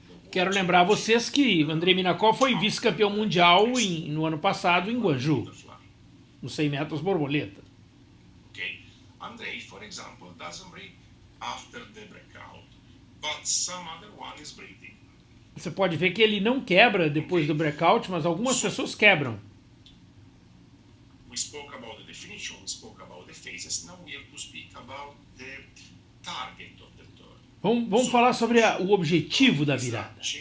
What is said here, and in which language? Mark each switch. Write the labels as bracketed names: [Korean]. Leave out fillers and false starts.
[Portuguese] Quero lembrar a vocês que Andrei Minakov foi vice-campeão mundial no ano passado em Guangzhou, nos 100 metros borboleta. [English] Andrei, [Portuguese] por exemplo, [English] doesn't breathe after the breakout, but some other one is breathing. [Portuguese] Você pode ver que ele não quebra depois do breakout, mas algumas pessoas quebram. [English] We spoke about the definition, we spoke about the phases. Now we have to speak about the target of the turn. [Portuguese] Vamos falar sobre o objetivo da virada.